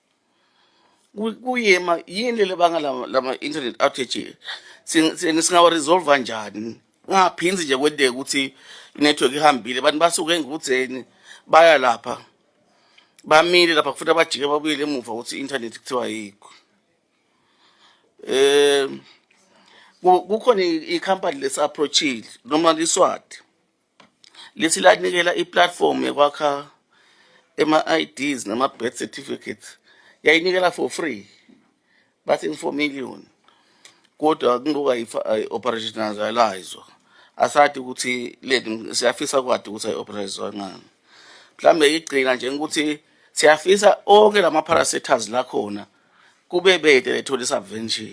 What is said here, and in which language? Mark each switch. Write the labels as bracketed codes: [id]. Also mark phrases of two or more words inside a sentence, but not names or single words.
[ss] Kuyema yini le banga lama [en] internet outage [ss] singawa resolve kanjani ngaphinzi nje kwendeke ukuthi network ihambile abantu basuke engukutheni baya lapha bamile lapha kufuthi abajike babuyele emuva ukuthi internet kuthiwa yikho. Kukhona icompany lesi-approachile noma liswati lesi lanikela iplatform yakwakha ama-IDs nama- [en] birth certificates [ss] yayinikela [en] for free [ss] bathi 4 million kodwa kungoba operationalize asathi ukuthi le siyafisa kwadi ukuthi ayi-operationalize ngani. Mhlambe igcina nje ukuthi siyafisa onke lama-parastatals lakhona kube bede lethola isubvention.